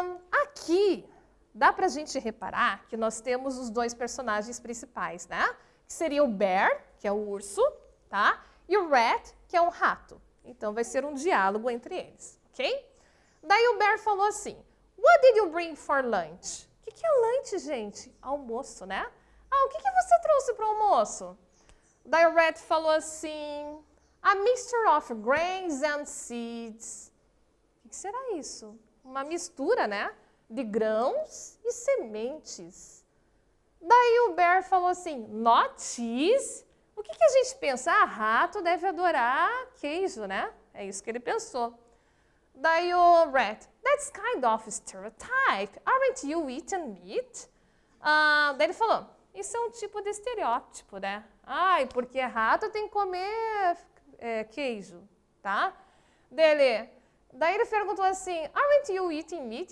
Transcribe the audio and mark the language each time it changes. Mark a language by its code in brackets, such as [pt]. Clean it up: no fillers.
[pt] Aqui, dá pra gente reparar que nós temos os dois personagens principais, né? Que seria o bear, que é o urso, tá? E o rat, que é um rato. Então, vai ser um diálogo entre eles, ok? Daí o bear falou assim, [en] What did you bring for lunch? [pt] O que é lunch, gente? Almoço, né? O que você trouxe para o almoço? Daí o rat falou assim, [en] a mixture of grains and seeds. [pt] O que será isso? Uma mistura, né? De grãos e sementes. Daí o bear falou assim, [en] not cheese. [pt] O que a gente pensa? Rato deve adorar queijo, né? É isso que ele pensou. Daí o [en] rat, that's kind of stereotype. Aren't you eating meat? [pt] Daí ele falou, isso é um tipo de estereótipo, né? Porque rato tem que comer queijo, tá? Daí ele perguntou assim, [en] aren't you eating meat?